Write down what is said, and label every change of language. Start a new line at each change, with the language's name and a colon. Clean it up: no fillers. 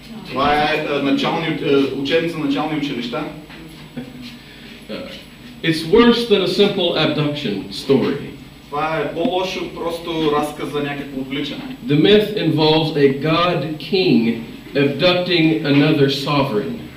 Bulgarian: Това е учебница на начални училища.
English: It's worse than a simple abduction story.
Bulgarian: Това е по-лошо просто разказ за някакво отвличане.
English: The myth involves a god king abducting another sovereign.